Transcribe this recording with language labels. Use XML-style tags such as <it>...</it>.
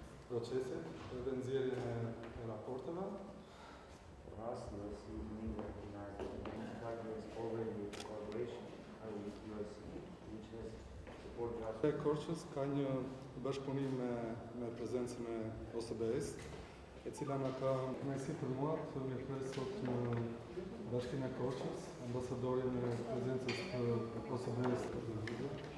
<sq>procesit dhe nxjerrjen e raporteve.</sq> <en>For us, the OSCE mainly recognized that there is already collaboration with OSCE, which has supported us.</en> <sq>Korçës ka një bashkëpunim me prezencën e OSBE-s, e cila na ka kënaqësi për mua të mirëpres sot në Bashkinë e Korçës, ambasadorin e prezencës të OSBE-s në video.</sq>